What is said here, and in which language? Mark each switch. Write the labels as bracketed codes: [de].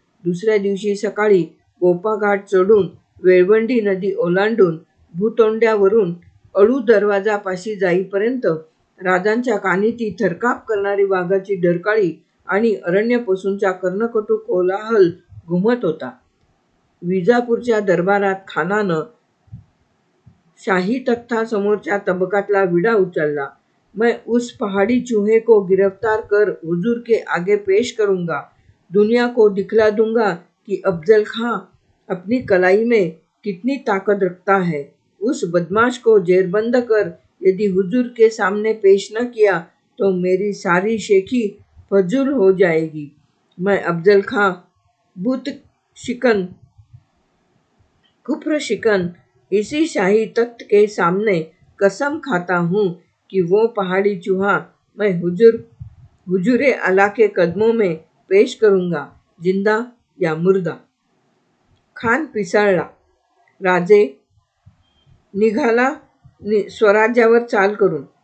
[mr] दुसऱ्या दिवशी सकाळी गोपाघाट चढून वेळवंडी नदी ओलांडून भूतोंड्यावरून अळू दरवाजापाशी जाईपर्यंत राजांच्या कानी ती थरकाप करणारी वाघाची डरकाळी आणि अरण्यपशूंचा कर्णकटू कोलाहल घुमत होता. विजापूरच्या दरबारात खानानं शाही तख्तासमोरच्या तबकातला विडा उचलला. [hi] मैं उस पहाड़ी चूहे को गिरफ्तार कर हुजूर के आगे पेश करूंगा. दुनिया को दिखला दूंगा कि अफजल खां अपनी कलाई में कितनी ताकत रखता है. उस बदमाश को जेरबंद कर यदि हुजूर के सामने पेश न किया तो मेरी सारी शेखी फजूल हो जाएगी. मैं अफजल खां बुत शिकन कुफ्र शिकन इसी शाही तख्त के सामने कसम खाता हूँ कि वो पहाड़ी चूहा मैं हुजूरे आला के कदमों में पेश करूंगा, जिंदा या मुर्दा. [mr] खान पिसाळला. राजे निघाला स्वराज्यावर चाल करून.